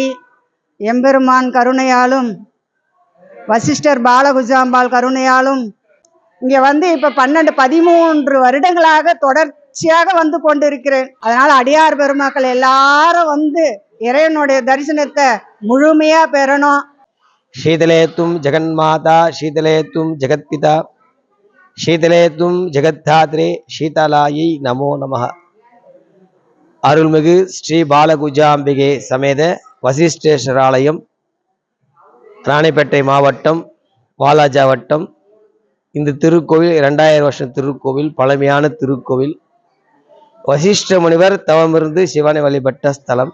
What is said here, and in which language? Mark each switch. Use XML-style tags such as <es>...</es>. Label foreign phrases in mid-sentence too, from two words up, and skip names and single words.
<ta>எம்பெருமான் கருணையாலும் வசிஷ்டர் பாலகுஜாம்பாள் கருணையாலும் இங்கே இப்போ 13 வருடங்களாக தொடர்ச்சியாக வந்து கொண்டிருக்கிறேன். அதனால் அடியார் பெருமக்கள் எல்லாரும் இறைவனுடைய தரிசனத்தை முழுமையா பெறணும்.</ta> <sa>शीतलेतुं जगन्माता शीतलेतुं जगत्पिता शीतलेतुं जगद्धात्रे शीतलायै नमो नमः.</sa> <ta>அருள்மிகு ஸ்ரீ பாலகுஜாம்பிகை சமேத வசிஷ்டேஸ்வரர் ஆலயம், ராணிப்பேட்டை மாவட்டம், வாலாஜா வட்டம். இந்த திருக்கோவில் 2000 வருஷம் திருக்கோவில், பழமையான திருக்கோவில். வசிஷ்ட முனிவர் தவமிருந்து சிவனை வழிபட்ட ஸ்தலம்.</ta>